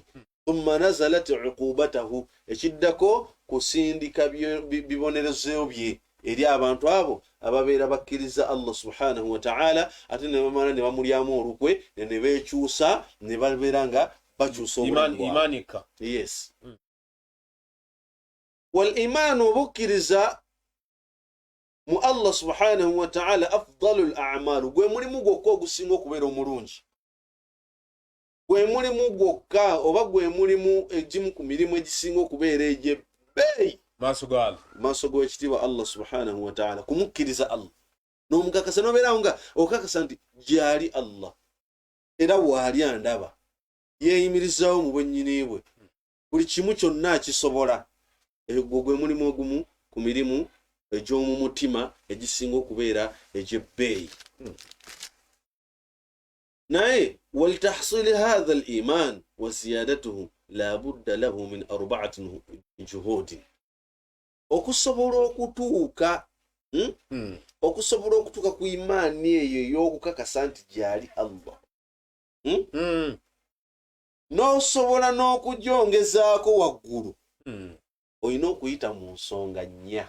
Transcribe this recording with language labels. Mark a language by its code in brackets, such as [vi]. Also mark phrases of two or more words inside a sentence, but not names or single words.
[ar] ثم نزلت عقوبته, [lg] ekiddako kusindika bibonerezo bye eri abantu abo ababeera bakkiriza [ar] الله سبحانه وتعالى, [lg] ate ne bamala ne bamulyamu olukwe ne beekyusa ne babeera nga bakyusa imaani. [en] Yes. [ar] والإيمان وبكرزا mu الله سبحانه وتعالى أفضل الأعمال, [lg] gwe mulimu gwokka ogusinga okubeera omulungi, gwe mulimu gwokka oba gwe mulimu egimu ku mirimu egisinga okubeera egy'ebbeeyi maaso g'ekitiibwa [ar] الله سبحانه وتعالى, [lg] kumukkiriza Allah n'omukakasa n'obeerawo nga okakasa nti gyali Allah era waali andaba, yeeyimirizaawo mu bwennyini bwe, buli kimu kyonna akisobola. Egwo gwe mulimu ogumu ku mirimu egy'omu mutima egisinga okubeera egy'ebbeeyi. Naye [ar] ولتحصيل هذا الإيمان وزيادته لا بد له من أربعة جهود, [lg] okusobola okutuuka ku imaani eyo ey'okukakasa nti gyali Allah, n'osobola n'okugyongezaako waggulu, olina okuyita mu nsonga nnya.